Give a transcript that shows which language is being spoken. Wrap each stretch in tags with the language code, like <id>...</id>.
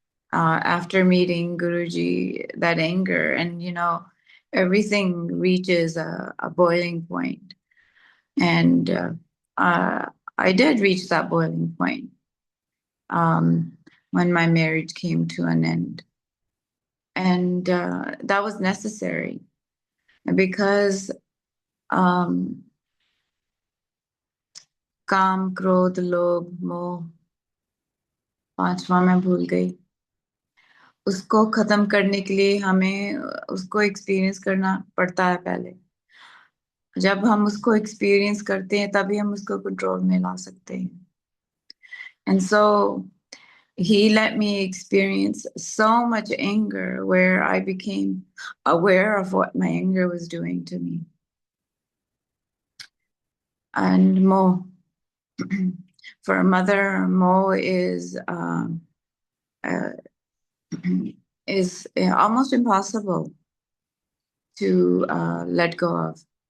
<en>After meeting Guruji, that anger, and everything reaches a boiling point. And I did reach that boiling point when my marriage came to an end. And that was necessary because</en> <hi>काम, क्रोध, लोभ, मोह, पांचवा मैं भूल गई. उसको खत्म करने के लिए हमें उसको एक्सपीरियंस करना पड़ता है पहले. जब हम उसको एक्सपीरियंस करते हैं तभी हम उसको कंट्रोल में ला सकते हैं.</hi> <en>And so he let me experience so much anger where I became aware of what my anger was doing to me. And Mo, for a mother, Mo is almost impossible to let go of.</en>